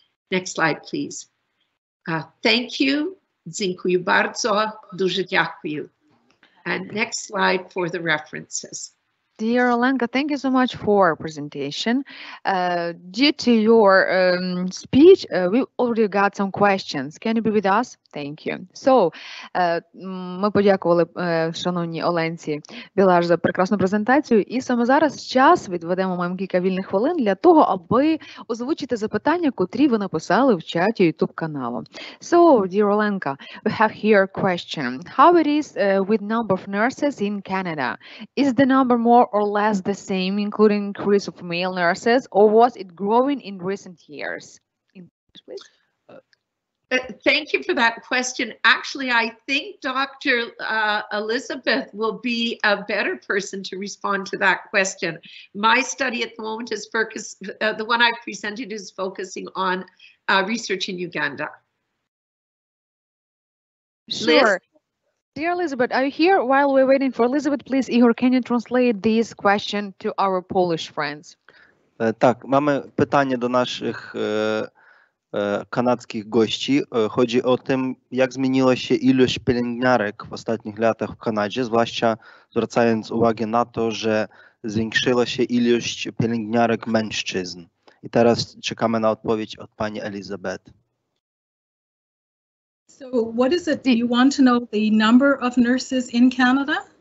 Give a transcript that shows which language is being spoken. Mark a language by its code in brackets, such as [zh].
[en] Next slide, please. Thank you. [pl] Dziękuję bardzo. [uk] Дуже дякую. [en] And next slide for the references. Dear Olenka, thank you so much for presentation. Due to your speech, we already got some questions. Can you be with us? Thank you. [uk] So, ми подякували шановній Оленці Білаш за прекрасну презентацію. І саме зараз час відведемо маємо кілька вільних хвилин для того, аби озвучити запитання, котрі ви написали в чаті YouTube каналу. [en] So, dear Olenka, we have here a question. How it is with number of nurses in Canada? Is the number more or less the same, including increase of male nurses, or was it growing in recent years? Please. Thank you for that question. Actually, I think Dr. Elizabeth will be a better person to respond to that question. My study at the moment is the one I've presented is focusing on research in Uganda. Sure. Dear Elizabeth, are you here? While we're waiting for Elizabeth, please, Igor, can you translate this question to our Polish friends? [pl] Tak, mamy pytanie do naszych kanadzkich gości. Chodzi o tym, jak zmieniła się ilość pielęgniarek w ostatnich latach w Kanadzie, zwłaszcza zwracając uwagę na to, że zwiększyła się ilość pielęgniarek mężczyzn. I teraz czekamy na odpowiedź od pani Elizabeth. [en] So what is it? Do you want to know the number of nurses in Canada?